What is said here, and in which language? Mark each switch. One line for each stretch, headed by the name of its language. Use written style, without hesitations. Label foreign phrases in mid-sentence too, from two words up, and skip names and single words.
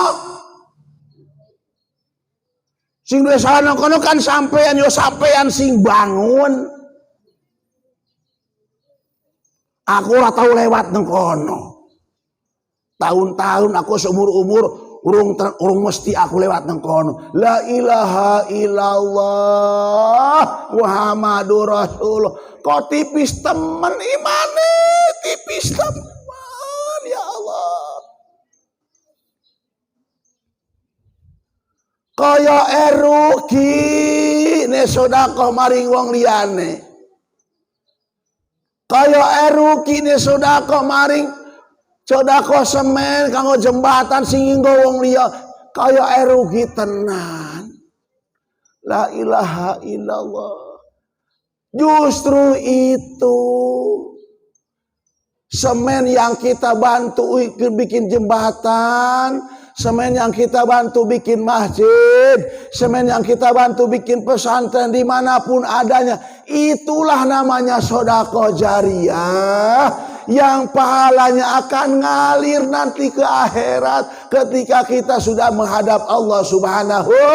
Javanese: Sing duwe sawah nang kono kan sampean, yo sampean sing bangun. Aku ora tau lewat nang kono. Tahun-tahun aku seumur-umur urung mesti aku lewat nang kono.
Arabic: لا إله إلا الله محمد رسول الله.
Javanese: Kok tipis temen imane, tipis temen,
Arabic: يا الله.
Javanese: Kaya eruki ne sedekah maring wong liyane. Kaya eruki ne sedekah maring sedekah semen kanggo jembatan sing nggo wong liya. Kaya eruki tenan.
Arabic: لا إله إلا الله.
Indonesian: Justru itu semen yang kita bantu bikin jembatan, semen yang kita bantu bikin masjid, semen yang kita bantu bikin pesantren dimanapun adanya, itulah namanya sedekah jariyah yang pahalanya akan ngalir nanti ke akhirat ketika kita sudah menghadap Allah Subhanahu.